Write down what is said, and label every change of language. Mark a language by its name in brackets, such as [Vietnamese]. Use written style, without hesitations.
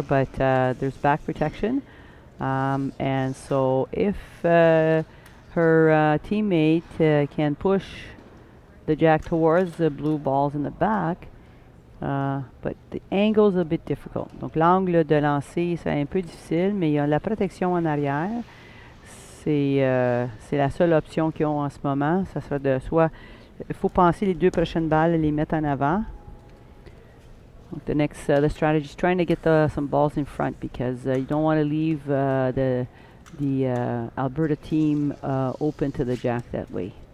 [English] But there's back protection, and so if her teammate can push the jack towards the blue balls in the back. But the angle's a bit difficult. [French] Donc l'angle de lancer, c'est un peu difficile, mais il y a la protection en arrière. C'est la seule option qu'ils ont en ce moment. Ça sera de soit, il faut penser les deux prochaines balles, les mettre en avant. [English] Donc the strategy is trying to get some balls in front, because you don't want to leave the Alberta team open to the jack that way.